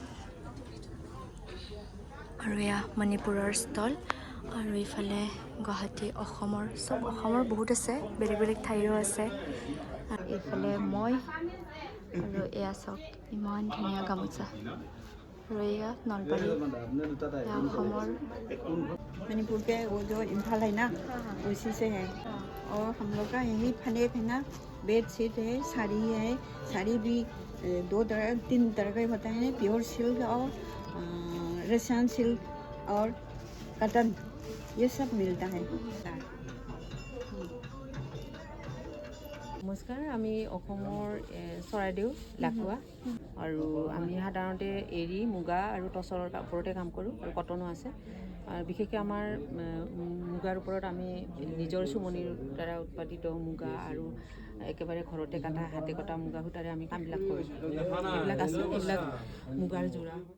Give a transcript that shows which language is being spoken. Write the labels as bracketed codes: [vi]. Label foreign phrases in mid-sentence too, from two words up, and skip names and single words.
[as] আৰু এয়া মণিপুৰৰ ষ্টল আৰু ইফালে গুৱাহাটী অসমৰ বহুত আছে বেলেগ বেলেগ ঠাইৰো আছে আৰু এইফালে মই আৰু এয়া চাওক ইমান ধুনীয়া গামোচা আৰু এয়া নলবাৰী এয়া অসমৰ [hi] मणिपुर के वो जो इम्फाल है ना उसी से है और हम लोग का यही फनेक है ना [en] bed sheet [hi] है साड़ी भी 3 तरह के होता है [en] pure silk [hi] और [en] Russian silk [hi] और कॉटन ये सब मिलता है [as] নমস্কাৰ আমি অসমৰ চৰাইদেউ লাকুৱা আৰু আমি সাধাৰণতে এৰী মুগা আৰু টচৰৰ ওপৰতে কাম কৰোঁ আৰু কটনো আছে আৰু বিশেষকৈ আমাৰ মুগাৰ ওপৰত আমি নিজৰ চুমনিৰ দ্বাৰা উৎপাদিত মুগা আৰু একেবাৰে ঘৰতে কটা হাতে কটা মুগা সূতাৰে আমি কামবিলাক কৰোঁ এইবিলাক আছে এইবিলাক মুগাৰ যোৰা